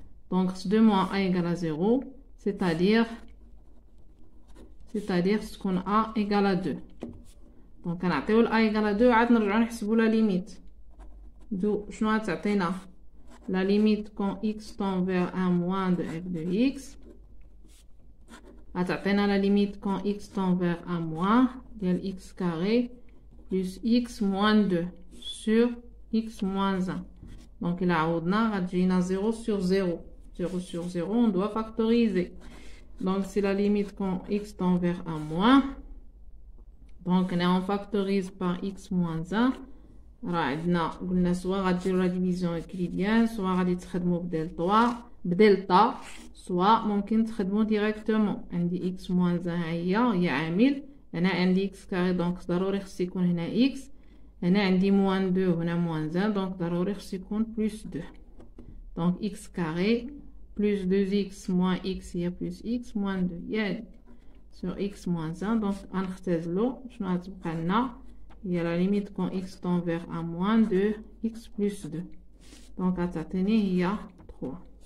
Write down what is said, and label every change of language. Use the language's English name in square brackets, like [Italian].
[French] donc 2 moins a égale à 0 c'est-à-dire [Arabic] تكون [French] a égale à 2. [Arabic] donc كنعطيو ال [French] a égale à 2 [Arabic] عاد نرجعو نحسبو لا ليميت دو شنو غتعطينا [French] la limite quand x tend vers 1 moins de f de x. Attends, la limite quand x tend vers 1 moins de x carré plus x moins 2 sur x moins 1. Donc, il a 0 sur 0. 0 sur 0, on doit factoriser. Donc, c'est la limite quand x tend vers 1 moins. Donc, on factorise par x moins 1. [Arabic] قلنا soit غاديروا [French] la division euclidienne, [Arabic] soit غادي تخدموا بدلتا, soit ممكن تخدموا directement. عندي x moins 1 هي عامل. هنا عندي x كاري دونك ضروري خص يكون هنا x. هنا عندي moins 2 هنا moins 1 دونك ضروري خص يكون plus 2. [French] Donc x carré plus 2x moins x هي plus x moins 2 هي sur x moins 1. Donc [Arabic] غنختزلو شنو غتبقى لنا هي [French] la limite quand x tend vers 1 moins de x plus 2. [Arabic] Donc غتعطيني هي 3.